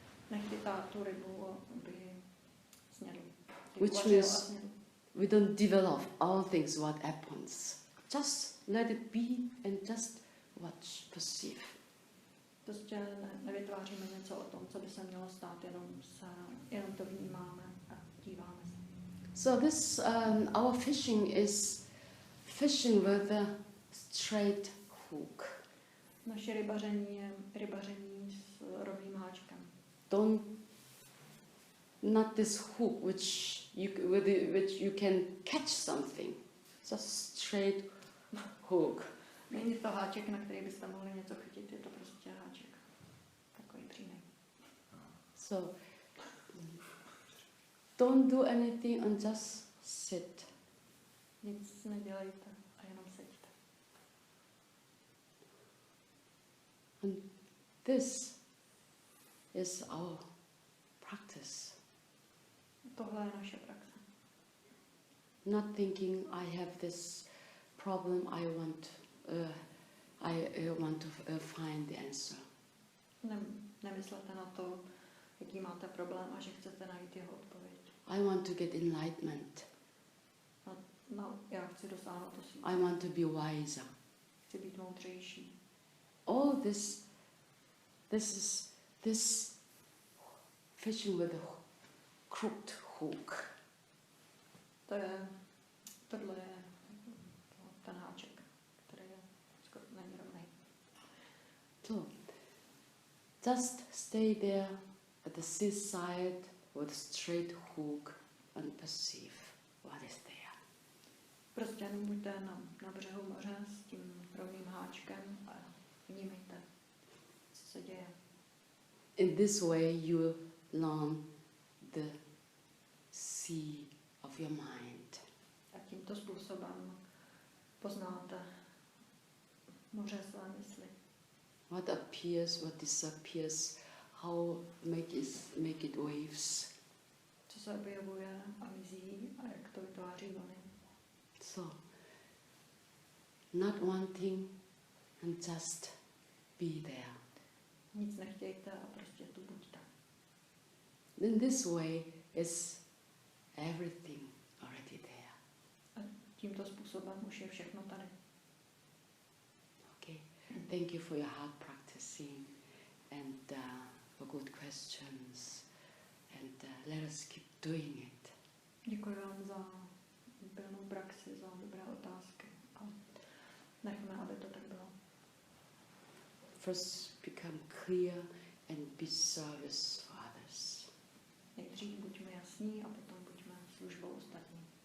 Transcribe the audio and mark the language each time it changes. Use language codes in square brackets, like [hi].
[cs] Nechytá tu rybu, aby snědl. [en] Which [cs] Uvařil [en] means- [cs] a snědl. [en] We don't develop all things what happens. Just let it be and just watch, perceive. [cs] Prostě nevytváříme něco o tom, co by se mělo stát, jenom to vnímáme a díváme se. [en] So this our fishing is fishing with a straight hook. [cs] Naše rybaření je rybaření s rovným háčkem. [en] Not this hook which you can catch something. Just straight hook. [cs] Není to háček, na který byste mohli něco chytit, je to prostě háček. Takový přímý. [en] So don't do anything and just sit. [cs] Nic nedělejte a jenom seďte. [en] And this is our practice. [cs] Tohle je naše praxe. [en] Not thinking I have this problem, I want to find the answer. [cs] Nemyslete na to, jaký máte problém a že chcete najít jeho odpověď. [en] I want to get enlightenment. [cs] Já chci dosáhnout to svým. [en] I want to be wiser. [cs] Chci být moudřejší. [en] All this fishing with a crooked hook. [cs] Tohle je ten háček, který není rovnej. [en] So, just stay there at the seaside with a straight hook and perceive what is there. [cs] Prostě jenom buďte na břehu moře s tím rovným háčkem a vnímejte, co se děje. [en] In this way you learn the sea of your mind. [cs] A tímto tímto způsobem poznáte moře své mysli. [en] What appears, what disappears, how make it waves. [cs] Co se objevuje a mizí a jak to vytváří vlny. [en] So, not wanting and just be there. [cs] Nic nechtějte a prostě tu buďte. [en] In this way is everything already there. [cs] A tímto způsobem už je všechno tady. [en] Okay. Thank you for your hard practicing and for good questions. And let us keep doing it. [cs] Děkuji vám za pilnou praxi, za dobré otázky. A nechme, aby to tak bylo. [en] First become clear and be service for others. [cs] Nejdřív buďme jasní a potom buďme službou ostatním.